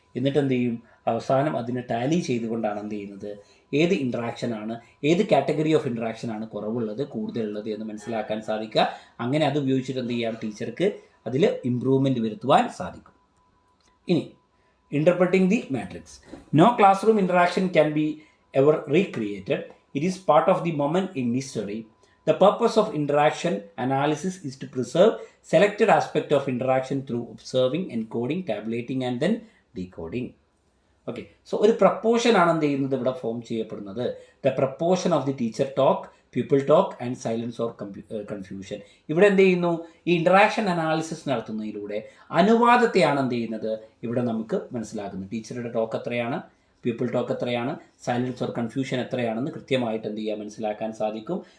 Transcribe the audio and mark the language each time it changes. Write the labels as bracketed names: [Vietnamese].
[Malayalam] എന്നിട്ട് എന്ത് ചെയ്യും അവസാനം അതിനെ ടാലി ചെയ്തുകൊണ്ടാണ് എന്ത് ചെയ്യുന്നത് ഏത് ഇൻട്രാക്ഷനാണ് ഏത് കാറ്റഗറി ഓഫ് ഇൻട്രാക്ഷനാണ് കുറവുള്ളത് കൂടുതലുള്ളത് എന്ന് മനസ്സിലാക്കാൻ സാധിക്കുക. അങ്ങനെ അത് ഉപയോഗിച്ചിട്ട് എന്ത് ചെയ്യാം ടീച്ചർക്ക് അതിൽ ഇമ്പ്രൂവ്മെൻറ്റ് വരുത്തുവാൻ സാധിക്കും. [English] ഇനി interpreting the matrix. No classroom interaction can be ever recreated. It is part of the moment in history. The purpose of interaction analysis is to preserve selected aspect of interaction through observing, encoding, tabulating and then decoding. [Malayalam] Okay, so ഒരു proportion ആണ് എന്ത് ചെയ്യുന്നത് ഇവിടെ form ചെയ്യപ്പെടുന്നത്. [English] The proportion of the teacher talk, people talk and silence or confusion. [Malayalam] ഇവിടെ എന്ത് ചെയ്യുന്നു ഈ ഇൻട്രാക്ഷൻ അനാലിസിസ് നടത്തുന്നതിലൂടെ അനുവാദത്തെയാണ് എന്ത് ചെയ്യുന്നത് ഇവിടെ നമുക്ക് മനസ്സിലാക്കുന്നത്. ടീച്ചറുടെ ടോക്ക് എത്രയാണ്, പീപ്പിൾ ടോക്ക് എത്രയാണ്, സൈലൻസ് ഓർ കൺഫ്യൂഷൻ എത്രയാണെന്ന് കൃത്യമായിട്ട് എന്ത് ചെയ്യാൻ മനസ്സിലാക്കാൻ സാധിക്കും.